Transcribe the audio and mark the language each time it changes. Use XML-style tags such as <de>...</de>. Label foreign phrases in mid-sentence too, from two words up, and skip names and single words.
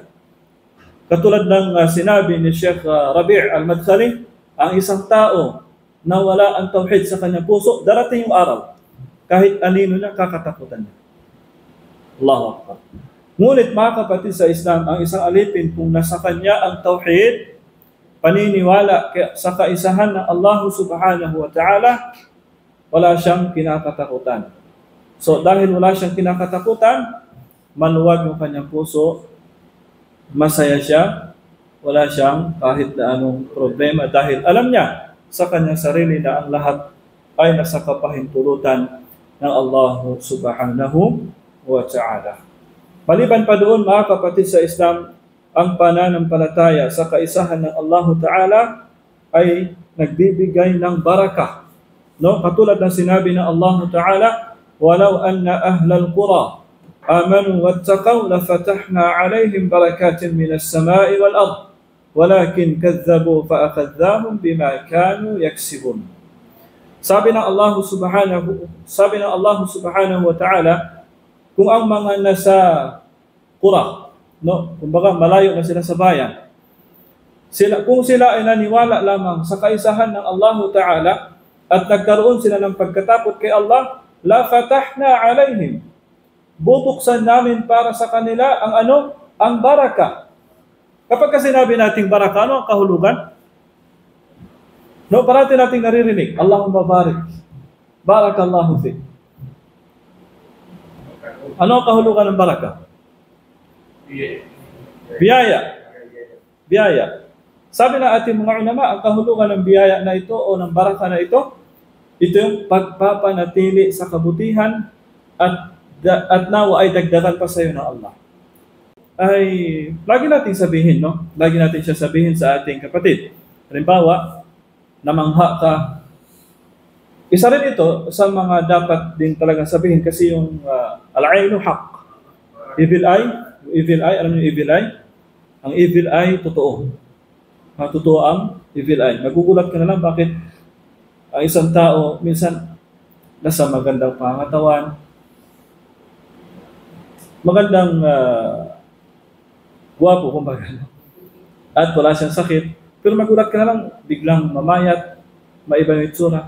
<tl>Katulad ng sinabi ni Sheikh Rabi' al-Madkhali, ang isang tao na wala ang tauhid sa kanyang puso, darating yung araw, kahit anino na kakatakutan niya.</tl> <ar>الله أكبر.</ar> <tl>Ngunit mga kapatid sa Islam, ang isang alipin kung nasa kanya ang tauhid, paniniwala sa kaisahan ng</tl> <ar>الله سبحانه وتعالى,</ar> <tl>wala siyang kinakatakutan. So dahil wala siyang kinakatakutan, maluwag yung kanyang puso, masaya siya, wala siyang kahit na anong problema dahil alam niya sa kanyang sarili na ang lahat ay nasa kapahintulutan ng</tl> <ar>الله سبحانه وتعالى.</ar> <tl>Maliban pa doon mga kapatid sa Islam, ang pananampalataya sa kaisahan ng</tl> <ar>الله تعالى</ar> <tl>ay nagbibigay ng barakah. No? Katulad ng sinabi ng</tl> <ar>الله تعالى, "ولو أن أهل القرى آمنوا واتقوا لفتحنا عليهم بركات من السماء والأرض ولكن كذبوا فأخذناهم بما كانوا يكسبون."</ar> <tl>Sabi ng</tl> <ar>الله سبحانه وتعالى,</ar> <tl>kung ang mga nasa qura, no, kumbaga malayo na sila sa bayan, kung sila ay naniwala lamang sa kaisahan ng</tl> <ar>الله تعالى</ar> <tl>at nagkaroon sila ng pagkatakot kay Allah,</tl> <ar>لفتحنا عليهم,</ar> <tl>bubuksan namin para sa kanila ang baraka. Kapag kasi sinabi nating baraka, ano ang kahulugan? No, parati nating naririnig,</tl> <ar>اللهم بارك، بارك الله في.</ar> <tl>Ano ang kahulugan ng baraka? Biyaya. Sabi na ating mga ulama, ang kahulugan ng biyaya na ito o ng baraka na ito yung pagpapanatili sa kabutihan at nawa ay dagdagan pa sa iyo ng Allah. Ay lagi nating sabihin, no? Lagi natin siya sabihin sa ating kapatid. Halimbawa, namangha ka. Isa rin ito sa mga dapat din talagang sabihin kasi yung</tl> <ar>العين حق.</ar> <en>Evil eye,</en> <tl>alam niyo</tl> <en>evil eye?</en> <tl>Ang</tl> <en>evil eye,</en> <tl>totoo. Totoo ang</tl> <en>evil eye.</en> <tl>Nagugulat ka na lang bakit ang isang tao minsan nasa magandang pangatawan, magandang guwapo kumbaga, at wala siyang sakit, pero magulat ka na lang, biglang mamayat, maiba yung itsura.</tl>